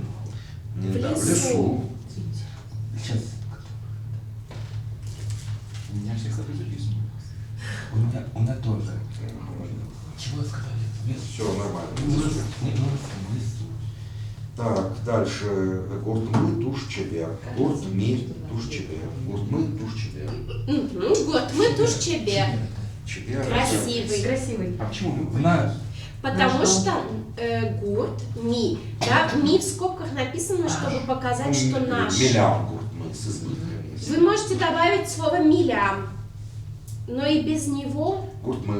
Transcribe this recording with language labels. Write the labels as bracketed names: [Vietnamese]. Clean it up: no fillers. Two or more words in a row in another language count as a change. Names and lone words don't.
[Russian] В Да, в лесу. лесу. Сейчас. У меня всегда записано. У меня тоже. Чего сказали? Все нормально. Не, в лесу. Так, дальше. [Udmurt] Гуртмы туш чебер. Гуртми туш чебер. Гуртмы туш чебер. Гурт, мы туш чебе. Чебер. [Russian] Красивый. Красивый. А почему мы? Знаю. Потому что [Udmurt] гурт, ми. [Russian] Да, ми в скобках написано, чтобы показать, что наш. Миллион гуртмы с избытками. Вы можете добавить слово милям, но и без него Гуртмы.